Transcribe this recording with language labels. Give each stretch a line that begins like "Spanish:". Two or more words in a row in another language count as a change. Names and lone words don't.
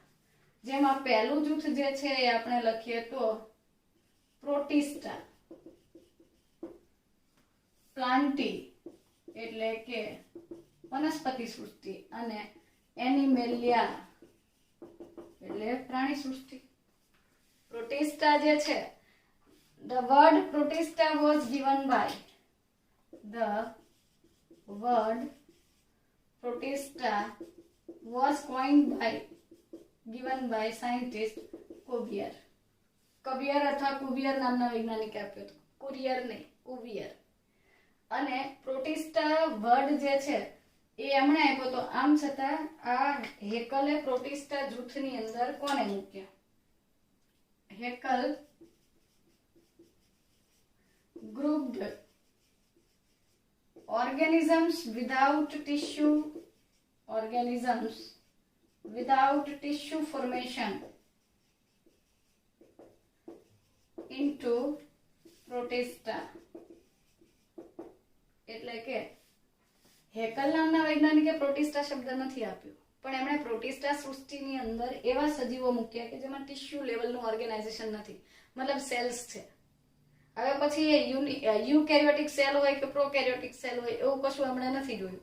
Gujarati: જેમાં પહેલું જૂથ જે છે એ આપણે લખીએ તો પ્રોટિસ્ટા, પ્લાન્ટી એટલે કે વનસ્પતિ સૃષ્ટિ, અને એનિમેલિયા એટલે પ્રાણી સૃષ્ટિ. પ્રોટિસ્ટા જે છે,
English: the word protista was given by the word protista was coined by given by scientist Cuvier.
Gujarati: કવિયર અથવા કુવિયર નામના વૈજ્ઞાનિકે આપ્યો હતો, કુરિયર નહીં, કુવિયર. અને પ્રોટિસ્ટા વર્ડ જે છે એ એમણે આપ્યો તો. આમ છતાં આ હેકલે પ્રોટિસ્ટા જૂથની અંદર કોને મૂક્યા?
English: હેકલ grouped organisms without tissue formation into protista.
Gujarati: એટલે કે હેકલ નામના વૈજ્ઞાનિકે પ્રોટિસ્ટા શબ્દ નથી આપ્યો, પણ એમણે પ્રોટિસ્ટા સૃષ્ટિની અંદર એવા સજીવો મૂક્યા કે જેમાં
English: tissue level organization
Gujarati: નથી, મતલબ સેલ્સ છે. હવે પછી
English: eukaryotic cell
Gujarati: હોય કે
English: prokaryotic cell
Gujarati: હોય એવું કશું એમણે નથી જોયું.